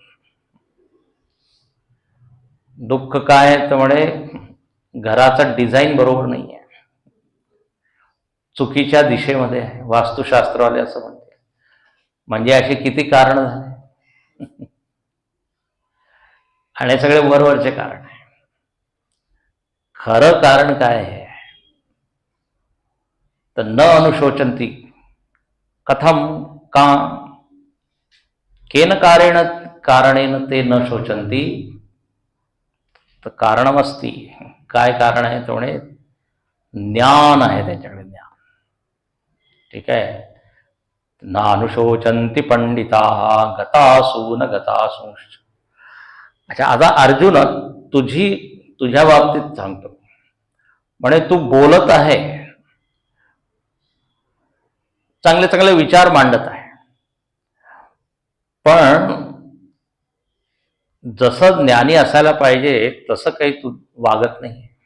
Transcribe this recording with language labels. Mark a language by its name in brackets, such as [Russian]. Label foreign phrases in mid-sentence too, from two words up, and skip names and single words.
[Marathi] दुःख काय तर म्हणे घराचा डिझाईन बरोबर नाही आहे, चुकीच्या दिशेमध्ये आहे, वास्तुशास्त्रवाले असं म्हणते. म्हणजे अशी किती कारण झाले. आणि सगळे वरवरचे कारण आहे. खरं कारण काय आहे तर [Sanskrit] न अनुशोचंती. कथम का केन कारणेन ते न शोचंती. तर कारणमस्ती. [Marathi] काय कारण आहे तो म्हणे ज्ञान आहे त्यांच्याकडे, ज्ञान. ठीक आहे. [Sanskrit] न अनुशोचंती पंडिता गतासू न गतासूंश्च. [Marathi] अच्छा, आता अर्जुन तुझ्या बाबतीत सांगतो. म्हणे तू बोलत आहे, चांगले चांगले विचार मांडत आहे, पण जसं ज्ञानी असायला पाहिजे तसं काही तू वागत नाही.